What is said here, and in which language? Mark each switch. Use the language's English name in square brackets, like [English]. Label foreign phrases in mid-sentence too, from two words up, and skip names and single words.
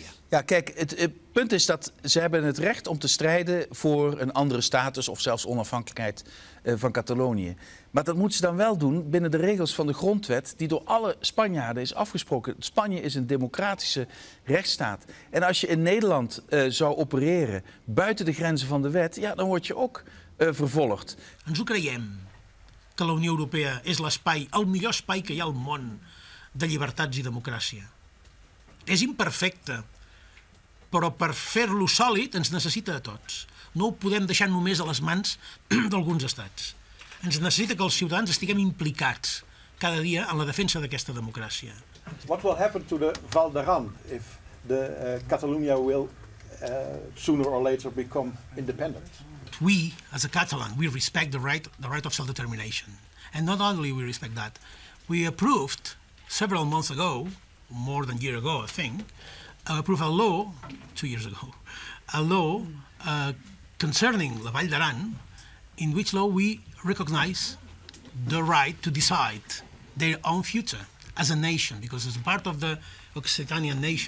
[Dutch] Ja, kijk, het punt is dat ze hebben het recht om te strijden voor een andere status of zelfs onafhankelijkheid van Catalonië. Maar dat moeten ze dan wel doen binnen de regels van de grondwet die door alle Spanjaarden is afgesproken. Spanje is een democratische rechtsstaat. En als je in Nederland zou opereren buiten de grenzen van de wet, ja, dan word je ook vervolgd. [Catalan] Ens ho creiem que la Unió Europea és l'espai, el millor espai que hi ha al món de llibertats i democràcia. És imperfecte, però per fer-lo sòlid ens necessita a tots. No ho podem deixar només a les mans d'alguns estats. Ens necessita que els ciutadans estiguem implicats cada dia en la defensa d'aquesta democràcia. [English] What will happen to the Val d'Aran if the Catalonia will sooner or later become independent? We, as a Catalan, we respect the right of self-determination. And not only we respect that, we approved several months ago, more than a year ago, I think, approved a law, 2 years ago, a law concerning the Vall d'Aran, in which law we recognize the right to decide their own future as a nation, because it's part of the Occitanian nation.